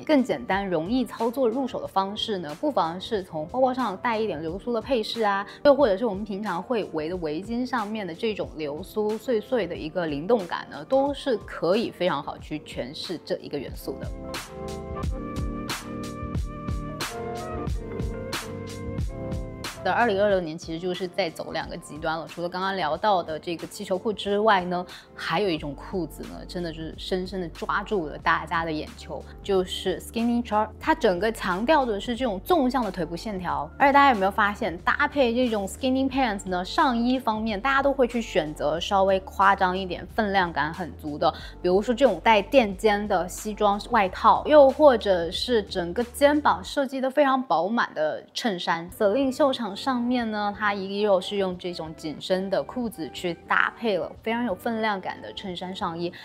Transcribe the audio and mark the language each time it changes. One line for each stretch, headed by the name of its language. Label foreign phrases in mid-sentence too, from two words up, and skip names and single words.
Chinese: 更簡單容易操作入手的方式呢，不妨是從包包上帶一點流蘇的配飾啊，又或者是我們平常會圍的圍巾上面的這種流蘇碎碎的一個靈動感呢，都是可以非常好去詮釋這一個元素的。的2026年其實就是在走兩個極端了，除了剛剛聊到的這個氣球褲之外呢，還有一種褲子呢，真的就是深深的抓住了大家的眼球，就是
English: skinny chart。
Chinese: 它整個強調的是這種縱向的腿部線條，而且大家有沒有發現，搭配這種
English: skinny pants
Chinese: 呢，上衣方面大家都會去選擇稍微誇張一點、分量感很足的，比如說這種帶墊肩的西裝外套，又或者是整個肩膀設計的非常飽滿的襯衫。Celine 秀場上面呢，它依舊是用這種緊身的褲子去搭配了非常有分量感的襯衫上衣。